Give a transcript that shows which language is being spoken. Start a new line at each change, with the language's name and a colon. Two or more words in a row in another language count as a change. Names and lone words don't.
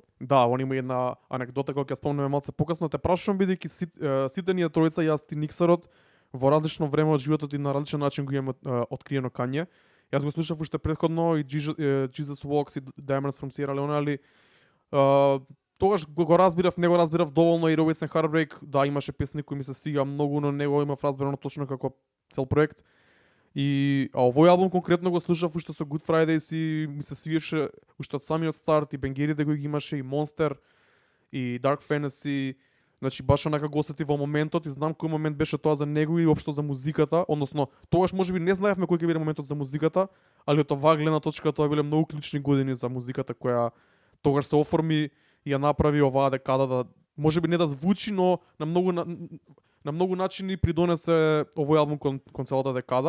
Macedonian: Да, он има една анекдота која ќе спомнеме малце покасно. Те прашувам бидејќи сите ние тројца, јас ти Никсарот, во различно време од животот и на различен начин го имаме откриено Kanye. Јас го слушав уште претходно и Jesus Walks и Diamonds from Sierra Leone, али тогаш го разбирав, не го разбирав доволно 808s and Heartbreak, да, имаше песни кои ми се свига многу, но него имав разбрано точно како цел проект. И овој албум конкретно го слушав уште со Good Fridays и ми се свиеше уште од самиот старт и бенгерите кои ги имаше и Monster и Dark Fantasy. Значи баш онака го осети во моментот и знам кој момент беше тоа за него и општо за музиката, односно тогаш можеби не знаевме кој ќе биде моментот за музиката, али од оваа гледна точка тоа биле многу клучни години за музиката која тогаш се оформи и ја направи оваа декада да можеби не да звучи, но на многу начини придонесе овој албум кон целата декада.